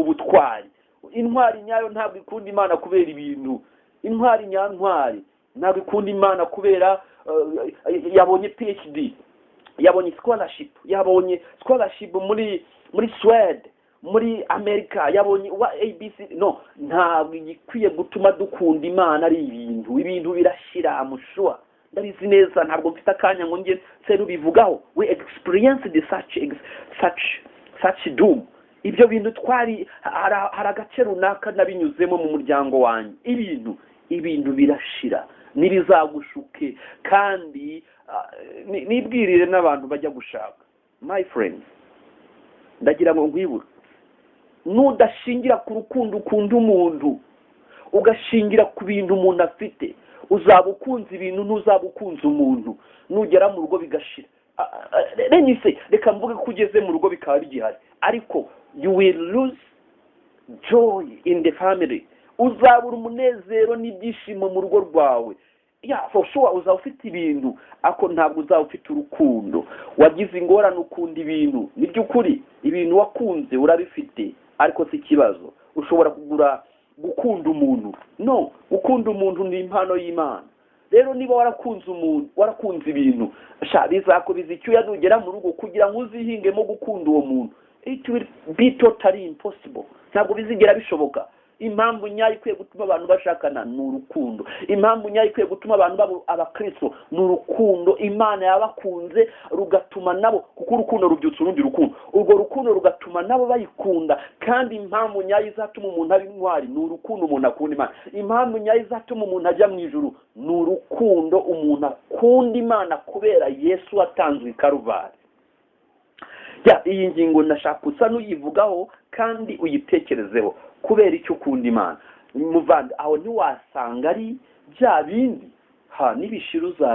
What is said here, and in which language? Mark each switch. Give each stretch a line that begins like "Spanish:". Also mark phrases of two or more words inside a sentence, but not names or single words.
Kinyarwanda: ubutwari intwari nyayo ntabwo ikunda Imana kubera ibintu intwari nyantwari ntabwo ikunda Imana kubera yabonye PhD yabonye scholarship muri Sweden muri Amerika yabonye ABC no ntabwo igikwiye gutuma dukunda Imana ari ibintu birashira amushwa ndabizi neza ntabwo mfite akanya ngo nge serubivugaho
English: we experienced such doom
Kinyarwanda: ibyo bintu twari hari agace runaka nabinyuzemo mu muryango wanjye ibintu birashira nibizagushuke kandi nibwirire n'abantu bajya gushaka
English: my friends
Kinyarwanda: ndagira ngo nkwibure nudashingira ku rukundo ukunda umuntu ugashingira ku bintu umuntu afite uzaba ukunze ibintu ntuzaba ukunze umuntu nugera mu rugo bigashira reka mvuge ko ugeze mu rugo bikaba bigihari ariko
English: you will lose joy in the family
Kinyarwanda: uzabura umunezero n'ibyishimo mu rugo rwawe
English: for sure
Kinyarwanda: uzaba ufite ibintu ako ntabwo uzaba ufite urukundo wagize ingorane ukunda ibintu ni by'ukuri ibintu wakunze urabifite ariko si ikibazo ushobora gukunda umuntu no gukunda umuntu ni impano y'Imana rero niba warakunze ibintu bizakubiza icyuya nugera mu rugo kugira ngo uzihingemo gukunda uwo muntu
English: it will be totally impossible
Kinyarwanda: ntabwo bizigera bishoboka impamvu nyayo ikwiye gutuma abantu bashakana ni urukundo impamvu nyayo ikwiye gutuma abantu baba abakristo ni urukundo Imana yabakunze rugatuma nabo kuko urukundo rubyutsa urundi rukundo urwo rukundo rugatuma nabo bayikunda kandi impamvu nyayo izatuma umuntu aba intwari ni urukundo umuntu akunda Imana impamvu nyayo izatuma umuntu ajya mu ijuru ni urukundo umuntu akunda Imana kubera Yesu watanzwe Karuvari iyi ngingo nashaka usa n'uyivugaho kandi uyitekerezeho kubera icyo ukunda Imana muvandi aho ntiwasanga ari bya bindi nibishira